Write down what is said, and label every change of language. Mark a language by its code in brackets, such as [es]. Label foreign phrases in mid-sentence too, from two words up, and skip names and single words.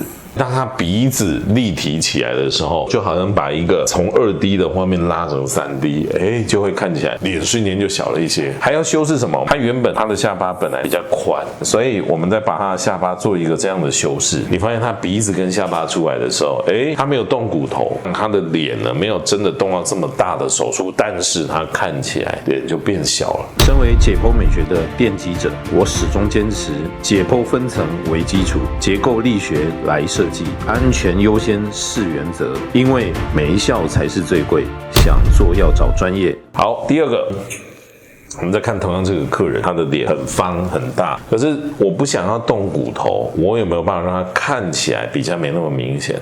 [zh] 當他鼻子立體起來的時候，就好像把一个從2D 的畫面拉成3D，就會看起來臉瞬間就小了一些。還要修飾什麼？他原本他的下巴本來比較寬，所以我們再把他的下巴做一個這樣的修飾。你發現他鼻子跟下巴出來的時候，他沒有動骨頭，他的臉呢沒有真的動到這麼大的手術，但是他看起來臉就變小了。身為解剖美學的奠基者，我始終堅持解剖分層為基礎，結構力學來設計，安全優先是原則，因為沒效才是最貴，想做要找專業。好，第二個，我們再看同樣這個客人，他的臉很方很大，可是我不想要動骨頭，我有沒有辦法讓他看起來比較沒那麼明顯？